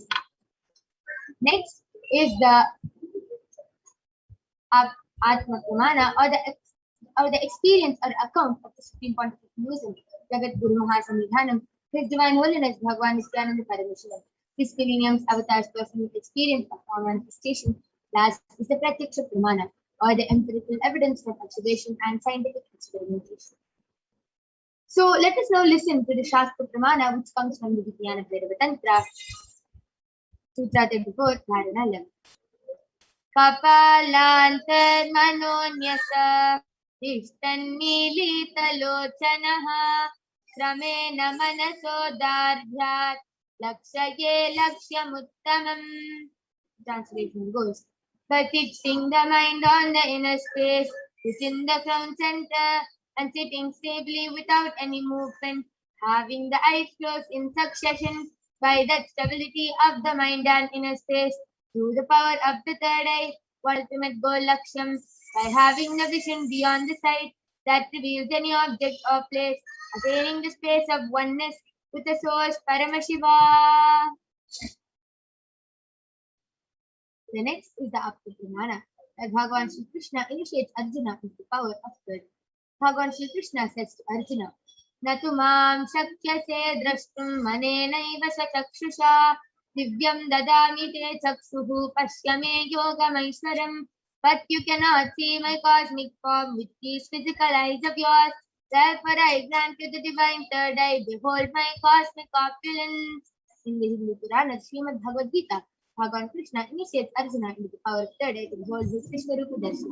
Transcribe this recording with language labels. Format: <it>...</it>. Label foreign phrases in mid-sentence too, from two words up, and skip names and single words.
<en>Next is the</en> <sa>आत्म प्रमाण</sa> <en>or the experience or account of the Supreme Pontiff of Hinduism, Jagat Guru Mahasamidhanam, His Divine Holiness Bhagwan Nithyananda Paramashivam, His millennium's avatar's personal experience of power manifestation. Last is the</en> <sa>प्रत्यक्ष प्रमाण</sa> <en>or the empirical evidence from observation and scientific experimentation. So let us now listen to the</en> <sa>शास्त्र प्रमाण,</sa> <en>which comes from the Vijnana Bhairava Tantra, Sutra 34, Dharana 11.</en> <sa>कपालान्तर् मनोन्यास इष्टन्निलितलोचनः क्रमेण मनसोदार्ढ्यात् लक्षये लक्ष्यमुत्तमम्.</sa> <en>Translation goes, but fixing the mind on the inner space within the crown center and sitting stably without any movement, having the eyes closed in succession. By that stability of the mind and inner space, through the power of the third eye, ultimate goal Laksham, by having the vision beyond the sight that reveals any object or place, attaining the space of oneness with the source Paramashiva. The next is the</en> <sa>आप्त प्रमाण,</sa> <en>that Bhagavan Shri Krishna initiates Arjuna into the power of good. Bhagavan Shri Krishna says to Arjuna,</en> <sa>न तु मां शक्यसे द्रष्टुम् मनेनैव चक्षुषा दिव्यं ददामि ते चक्षुः पश्यमे योगमैश्वरम्.</sa> <en>But you cannot see my cosmic form with these physical eyes of yours. Therefore I grant you the divine third eye. Behold my cosmic opulence. In the Hindu Purana, Srimad Bhagavad Gita, Bhagavan Krishna initiates Arjuna into the power of third eye to behold his</en> <sa>विश्वरूप दर्शन.</sa>